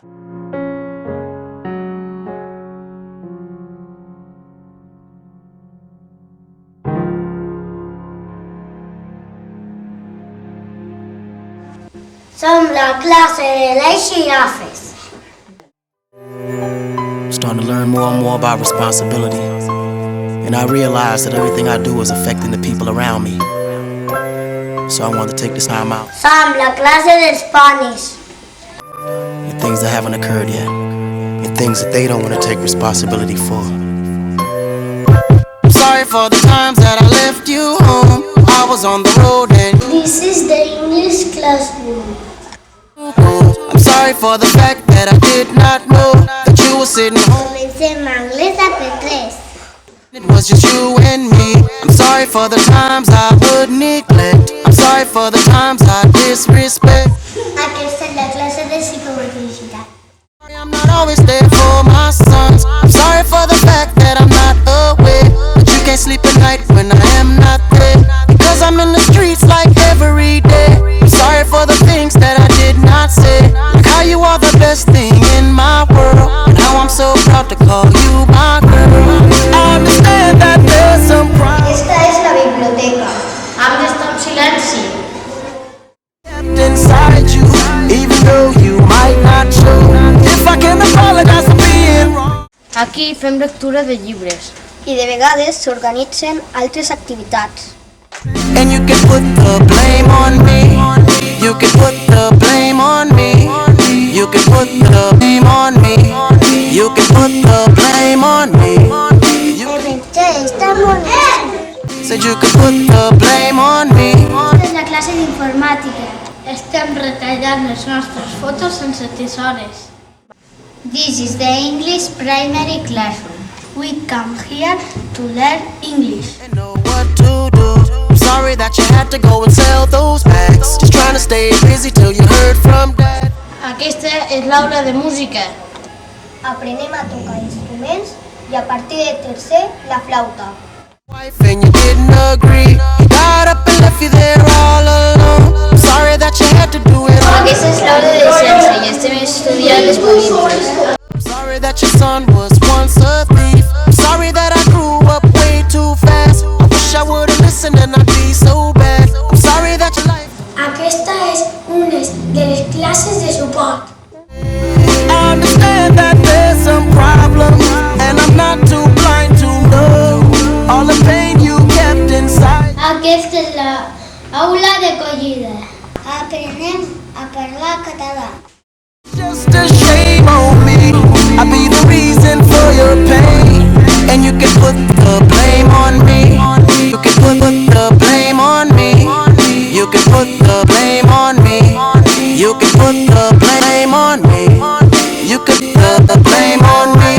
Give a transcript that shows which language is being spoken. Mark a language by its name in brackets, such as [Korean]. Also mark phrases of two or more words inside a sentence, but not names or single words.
[Catalan] Som la classe de les Girafes. [English] I'm starting to learn more and more about responsibility. And I realize that everything I do is affecting the people around me. So I want to take this time out. [Catalan] Som la classe dels ponis. [English] And things that haven't occurred yet. And things that they don't want to take responsibility for. I'm sorry for the times that I left you home. I was on the road and This is the English classroom. I'm sorry for the fact that I did not know that you were sitting home. [Catalan] Comencem anglès a P3. [English] It was just you and me. I'm sorry for the times I would neglect. I'm sorry for the times I disrespect. [Catalan] Aquesta és la classe de psicomotricitat. [English] I'm not always there for my sons. I'm sorry for the fact that I'm not aware, that you can't sleep at night when I am not there, because I'm in the streets like every day. I'm sorry for the things that I did not say, like how you are the best thing in my world, and how I'm so proud to call you my girl. I understand that there's some pride [Catalan] Esta és la biblioteca. Hem d'estar en silenci. [English] inside you, even though you might not show. If I can apologize for being wrong. [Catalan] Aquí fem lectura de llibres. I de vegades s'organitzen altres activitats. [English] And you can put the blame on me. You can put the blame on me. You can put the blame on me. You can put the blame on me. [Spanish] Está bonito. [English] Said you could put the blame on me. [Catalan] Esta és la classe d'informàtica. Estem retallant les nostres fotos sense tisores. [English] This is the English primary classroom. We come here to learn English. I know what to do. I'm sorry that you had to go and sell those bags. Just trying to stay busy till you heard from dad. [Catalan] Aquesta és l'aula de música. Aprenem a tocar instruments i a partir de tercer, la flauta. [English] Wife and you didn't agree. You got up and left you there all alone. I'm sorry that you had to do it all. [Catalan] Aquesta és l'aula de ciència i estem estudiant les polítiques. [English] I'm sorry that your son was once a thief. I'm sorry that I grew up way too fast. I wish I would've listened and I'd be so bad. I'm sorry that your life. [Catalan] Aquesta és una de les classes de suport. [English] I understand that there's some problems, and I'm not too blind to know all the pain you kept inside. [Catalan] Aquesta és l'aula d'acollida. Aprenem a parlar català. [English] Just a shame on me. I'll be the reason for your pain, and you can put the blame on me. You can put the blame on me. You can put the blame on me. You can put the blame on me. You could put the blame on me.